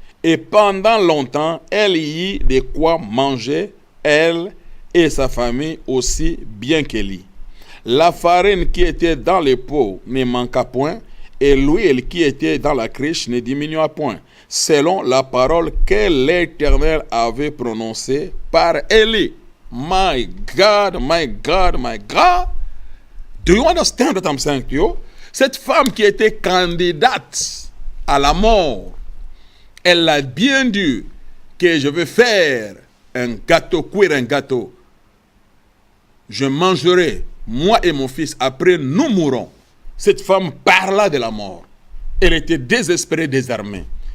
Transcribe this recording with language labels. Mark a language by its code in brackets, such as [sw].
[fr] Et pendant longtemps, elle y eut de quoi manger, elle et sa famille aussi bien qu'Élie. La farine qui était dans les pots ne manqua point, et l'huile qui était dans la cruche ne diminua point, selon la parole que l'Éternel avait prononcée par Élie. [en] My God. Do you understand what I'm saying to you? [fr] Cette femme qui était candidate à la mort, elle a bien dit que je vais faire cuire un gâteau. Je mangerai, moi et mon fils, après nous mourrons. Cette femme parla de la mort. Elle était désespérée, désarmée.